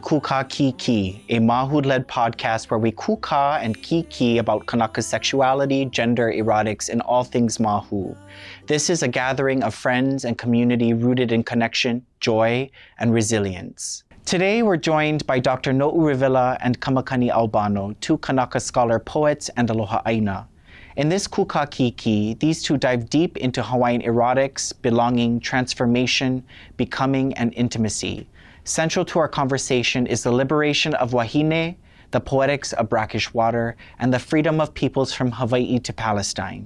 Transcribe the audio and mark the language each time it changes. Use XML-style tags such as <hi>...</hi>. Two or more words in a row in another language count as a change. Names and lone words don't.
<en>Kūkā Kīkī, a Mahu-led podcast where we Kūkā and Kīkī about Kānaka sexuality, gender, erotics, and all things Mahu. This is a gathering of friends and community rooted in connection, joy, and resilience. Today we're joined by Dr. Noʻu Revilla and Kamakani Albano, two Kānaka scholar poets and</en> <haw>aloha aina.</haw> <en>In this Kūkā Kīkī, these two dive deep into Hawaiian erotics, belonging, transformation, becoming, and intimacy. Central to our conversation is the liberation of wahine, the poetics of brackish water, and the freedom of peoples from Hawaii to Palestine.</en>